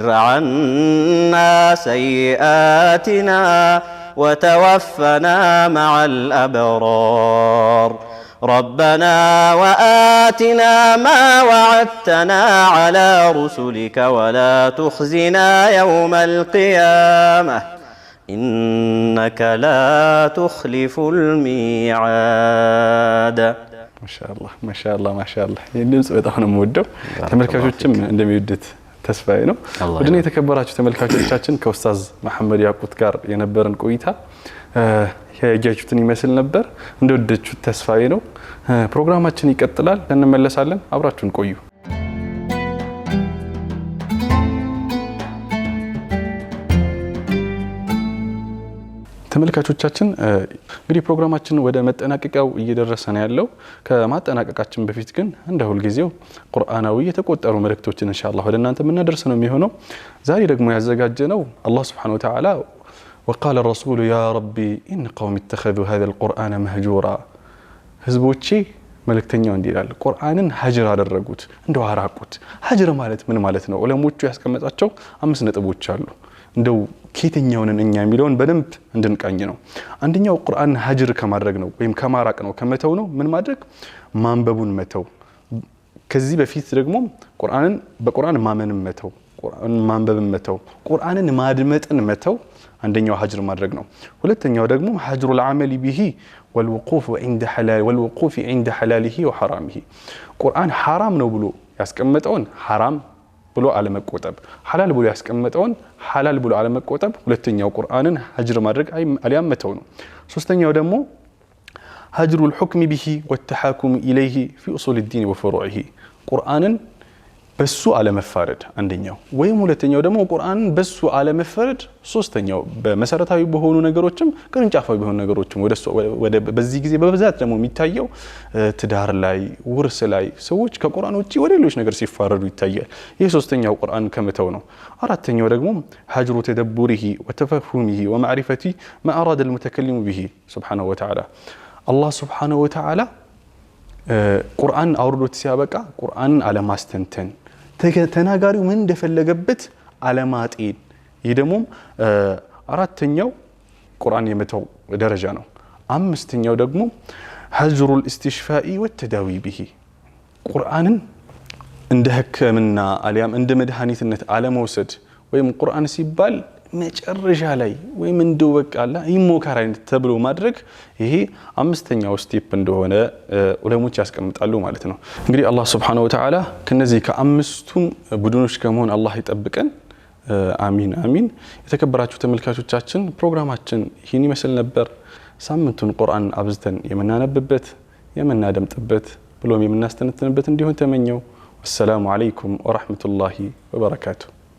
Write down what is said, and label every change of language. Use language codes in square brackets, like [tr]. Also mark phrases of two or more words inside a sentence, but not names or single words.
[ar] عنا سيئاتنا وتوفنا مع الأبرار ربنا وآتنا ما وعدتنا على رسلك ولا تخزنا يوم القيامة إنك لا تخلف الميعاد ما شاء الله [am] የድምጽ በጣም ነው የምወደው ተመልካቾችም እንደሚወዱት ተስፋዬ ነው ወደኔ የተከበራችሁ ተመልካቾቻችን ከኡስታዝ መሐመድ ያቁት ጋር የነበረን ቆይታ ያያችሁትን ይመስል ነበር እንደወደዳችሁት ተስፋዬ ነው ፕሮግራማችን ይቀጥላል እንመለሳለን አብራችሁን ቆዩ ተመልካቾቻችን እንግዲህ ፕሮግራማችን ወደ መጠናቀቂያው እየደረሰ ነው ያለው ከማጠናቀቃችን በፊት ግን እንደ ሁሉ ጊዜው ቁርአናዊ የተቆጠሩ መልእክቶችን ኢንሻአላህ ወደ እናንተ የምናደርስ ነው የሚሆነው ዛሬ ደግሞ [ar] ያዘጋጀነው አላህ سبحانه وتعالى وقال الرسول يا ربي إن قوم اتخذوا هذا القرآن مهجورا [am] ህዝቦቼ መልእክተኛው እንዲላል ቁርአንን ሀጅር አደረጉት እንደው አራቁት ሀጅር ማለት ምን ማለት ነው ዑለሞቹ ያስቀመጣቸው 5 ነጥቦች አሉ እንደው ከየትኛውን እኛ የሚለውን በደንብ እንድንቃኝ ነው አንደኛው ቁርአን ሀጅር ከማድረግ ነው ወይም ከማራቅ ነው ከመተው ነው ምን ማድረግ ማንበቡን መተው ከዚህ በፊት ደግሞ በቁርአን ማመንን መተው ቁርአን ማንበብን መተው ቁርአንን ማድመጥን መተው አንደኛው ሀጅር ማድረግ ነው ሁለተኛው ደግሞ ሀጅሩ [ar] العمل به والوقوف عند حلاله وحرامه [am] ቁርአን حرام ነው ብሎ ያስቀመጠውን حرام ብሎ አለመቆጠብ ሐላል ብሎ ያስቀመጠውን ሐላል ብሎ አለመቆጠብ ሁለተኛው ቁርአንን ሀጅር ማድረግ አልያም መተው ነው ሶስተኛው ደግሞ ሀጅሩ [ar] الحكم به والتحاكم اليه في اصول الدين وفروعه [am] ቁርአንን በሱ አለመፋረድ አንደኛው ወይም ሁለተኛው ደግሞ ቁርአንን በሱ አለመፋረድ ሶስተኛው በመሰረታዊ በሆኑ ነገሮችም ቅርንጫፋዊ በሆኑ ነገሮችም ወደ በዚህ ጊዜ በብዛት ደግሞ የሚታየው ትዳር ላይ ውርስ ላይ ሰዎች ከቁርአን ውጪ ወደ ሌሎች ነገር ሲፋረዱ ይታያል ይሄ ሶስተኛው ቁርአን ከመተው ነው አራተኛው ደግሞ [ar] هجره تدبره وتفهمه ومعرفة ما اراد المتكلم به سبحانه وتعالى الله سبحانه وتعالى [am] ቁርአን አውርዶት ሲያበቃ ቁርአን አለማስተንተን ተናጋሪው ምን እንደፈለገበት አለማጤን ይሄ ደግሞ አራተኛው ቁርአን የመተው ደረጃ ነው አምስተኛው ደግሞ ሀጅሩ الاستشفاء [ar] والتداوي به [am] ቁርአንን እንደ ህክምና አልያም እንደ መድኃኒትነት አለመውሰድ ወይም ቁርአን ሲባል መጨረሻ ላይ ወይም እንደው በቃላ ይሞካራ ተብሎ ማድረግ ይሄ አምስተኛው ስቴፕ እንደሆነ ዑለሞች ያስቀምጣሉ ማለት ነው እንግዲህ አላህ [ar] سبحانه وتعالى [am] ከነዚህ ከአምስቱም ቡድኖች ከመሆን አላህ ይጠብቀን አሚን አሚን የተከበራችሁ ተመልካቾቻችን ፕሮግራማችን ይህን ይመስል ነበር ሳምንቱን ቁርአን አብዝተን የምናነብበት የምናደምጥበት ብሎም የምናስተነትንበት እንዲሆን ተመኘው። [ar] والسلام عليكم ورحمة الله وبركاته።